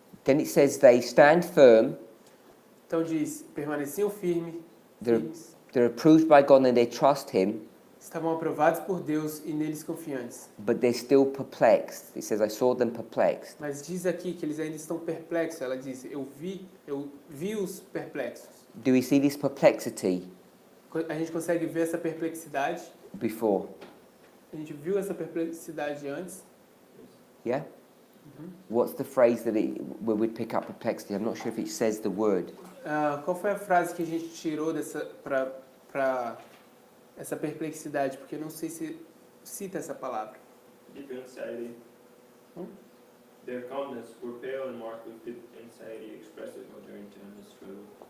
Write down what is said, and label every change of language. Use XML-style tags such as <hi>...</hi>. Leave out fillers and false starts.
<en>Then it says they stand firm.</en> <pt>Então diz, permaneciam firmes,</pt> <en>They're approved by God and they trust Him,</en> <pt>estavam aprovados por Deus e neles confiantes.</pt> <en>but they're still perplexed. It says, I saw them perplexed.</en> <pt>Mas diz aqui que eles ainda estão perplexos. Ela diz, eu vi os perplexos.</pt> <en>Do we see this perplexity</en> <pt>A gente consegue ver essa perplexidade.</pt> <en>before?</en> <pt>A gente viu essa perplexidade antes.</pt> <en>Yeah? What's the phrase where we'd pick up perplexity? I'm not sure if it says the word.</en> <pt>Qual foi a frase que a gente tirou para essa perplexidade? Porque eu não sei se cita essa palavra.</pt> <en>Deep anxiety. Their countenance were pale and marked with deep anxiety, expresses what their internal struggle.</en>